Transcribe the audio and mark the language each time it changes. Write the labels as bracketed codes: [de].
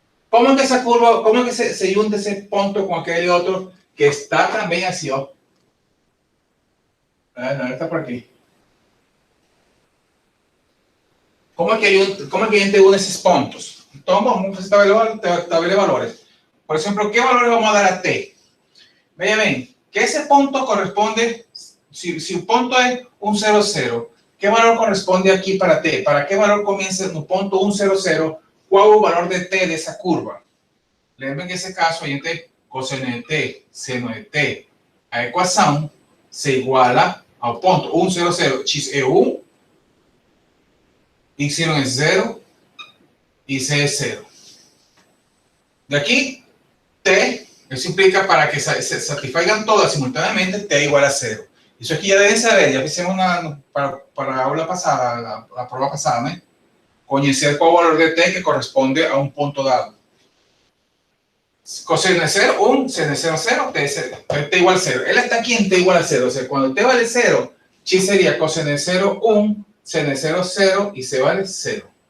[pt] Como é que essa curva, como é que se junta esse ponto com aquele outro que está também assim, ó? Não, está por aqui. Como é que a gente une esses pontos? Então, vamos estabelecer valores. Por exemplo, [es] ¿qué valores vamos a dar a t? [pt] Veja bem, que esse ponto corresponde, se o ponto é 1, 0, 0, [es] ¿qué valor corresponde [pt] aqui para t? [es] ¿Para qué valor comienza [pt] no ponto [es] 1, 0, 0? ¿Cuál es el valor de t de esa curva? [pt] Lembren que [es] en ese caso, [pt] a gente coseno de t, seno de t, a ecuação [es] se iguala [pt] ao ponto 1, 0, 0, x é 1, y é 0 e z é 0. Daqui, t, isso implica [es] para que se satisfagan [pt] todas simultaneamente, t igual a 0. Isso aqui já devem saber, já fizemos para a aula passada, a prova passada, né? Conhecer qual o valor de t que corresponde a um ponto dado. Coseno de 0, 1, seno de 0, 0, t igual a 0. [es] Él está aquí en t igual a 0. O sea, cuando t vale 0, x sería coseno de 0, 1, seno de 0, 0 y c vale 0.